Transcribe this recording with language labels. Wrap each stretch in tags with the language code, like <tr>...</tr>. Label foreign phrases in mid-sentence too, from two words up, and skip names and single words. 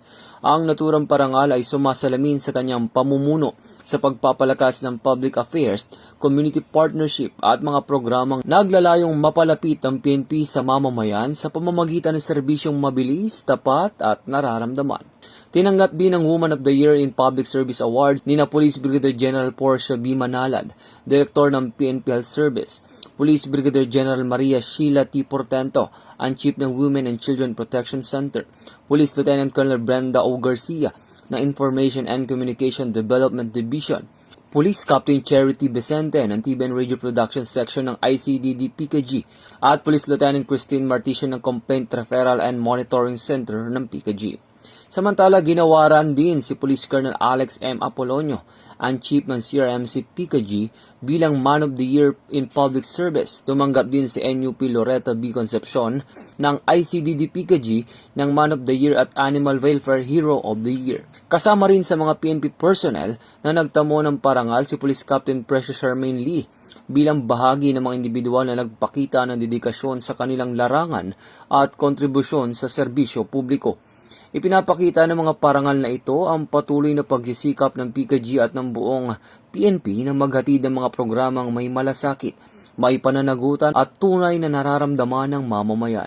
<tl>Ang naturang parangal ay sumasalamin sa kanyang pamumuno sa pagpapalakas ng</tl> <en>public affairs, community partnership</en> <tl>at mga programang naglalayong mapalapit ang PNP sa mamamayan sa pamamagitan ng serbisyong mabilis, tapat at nararamdaman. Tinanggap din ang Woman of the Year in Public Service Awards ni na Police Brigadier General Portia B. Manalad, Director ng PNP Health Service, Police Brigadier General Maria Sheila T. Portento, ang Chief ng Women and Children Protection Center, Police Lieutenant Colonel Brenda O. Garcia, ng Information and Communication Development Division, Police Captain Charity Vicente ng TVN Radio Production Section ng ICDD PCAG, at Police Lieutenant Christine Marticio ng Complaint Referral and Monitoring Center ng PCAG. Samantala, ginawaran din si Police Colonel Alex M. Apolonio, ang Chief ng CRMC PCAG, bilang Man of the Year in Public Service. Tumanggap din si NUP Loretta B. Concepcion ng ICDD PCAG ng Man of the Year at Animal Welfare Hero of the Year. Kasama rin sa mga PNP personnel na nagtamo ng parangal si Police Captain Precious Charmaine Lee bilang bahagi ng mga individual na nagpakita ng dedikasyon sa kanilang larangan at kontribusyon sa serbisyo publiko. Ipinapakita ng mga parangal na ito ang patuloy na pagsisikap ng PCAG at ng buong PNP na maghatid ng mga programang may malasakit, may pananagutan at tunay na nararamdaman ng mamamayan.</tl>